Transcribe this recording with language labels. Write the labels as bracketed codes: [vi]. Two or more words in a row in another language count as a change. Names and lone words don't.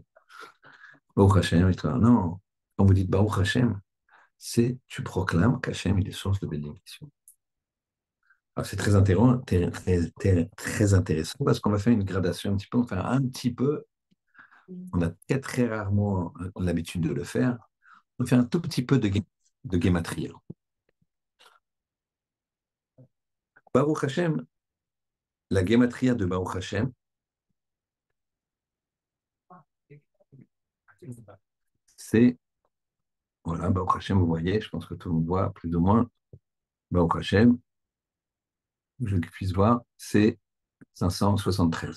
[he] ברוך השם, [fr] et toi, non. Quand vous dites [he] ברוך השם, [fr] c'est tu proclames qu'Hachem, il est source de bénédiction. Alors, c'est très intéressant parce qu'on va faire une gradation un petit peu, on a très, très rarement l'habitude de le faire, on fait un tout petit peu de guématria. [he] ברוך השם, [fr] la guématria de [he] ברוך השם, [fr] c'est, voilà, [he] ברוך השם, [fr] vous voyez, je pense que tout le monde voit plus ou moins, [he] ברוך השם, [fr] je puisse voir, c'est 573.